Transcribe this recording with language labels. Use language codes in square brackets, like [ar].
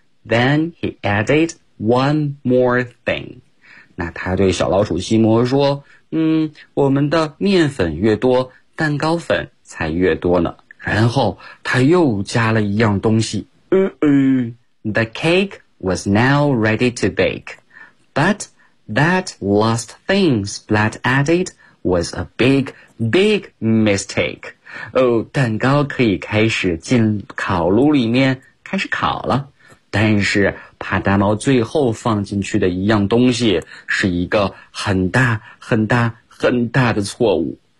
[en] Then he added one more thing. [zh] 那他对小老鼠西摩说我们的面粉越多，蛋糕粉才越多呢。然后他又加了一样东西。 [en] The cake was now ready to bake. But that last thing Splat added was a big, big mistake. [zh] 蛋糕可以开始进烤炉里面开始烤了。但是帕大猫最后放进去的一样东西是一个很大很大很大的错误。